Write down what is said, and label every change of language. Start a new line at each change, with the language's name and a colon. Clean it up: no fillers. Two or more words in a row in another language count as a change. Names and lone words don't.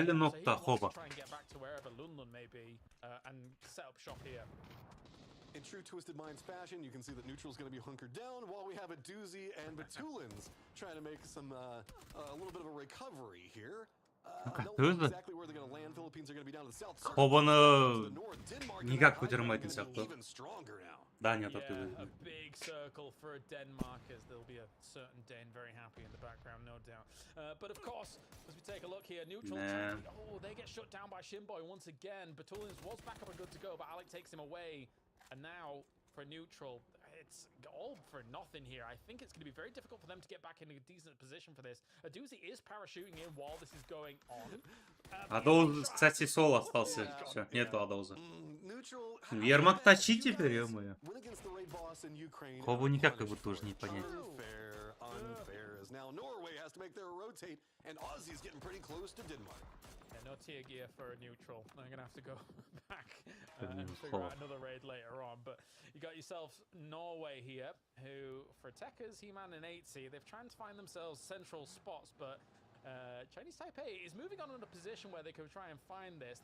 English: So he wants to try and get back to wherever Lunlun may be and set up shop here. In true Twisted Minds fashion, you can see that Neutral's going to be hunkered down while we have a doozy and Batulin's trying to make some a little bit of a recovery here. Exactly where they're going to land. Philippines are going to be down to the south.
Kazakh: Хобаны никак көтермейтін сияқты. Дания татуды.
English: A big circle for Denmark, as there'll be a certain Dane very happy in the background, no doubt. But of course, as we take a look here, Neutral, they get shut down by Shinboy once again. Batulin's was back up and good to go, but Alec takes him away. And now, for Neutral, it's all for nothing here. I think it's going to be very difficult for them to get back in a decent position for this. Aduzi is parachuting in while this is going on.
Russian: Адоуз, кстати, соло остался. Все, нету Адоуза. Ермак тащи теперь, ё-моё. Хобу никак его тоже не понять.
English: Now Norway has to make their rotate, and Aussie's getting pretty close to Denmark. Yeah, no tier gear for a Neutral. I'm gonna have to go back and figure out another raid later on. But you got yourself Norway here, who for Tekkas, He-Man and 8C, they've tried to find themselves central spots, but Chinese Taipei is moving on in a position where they can try and find this.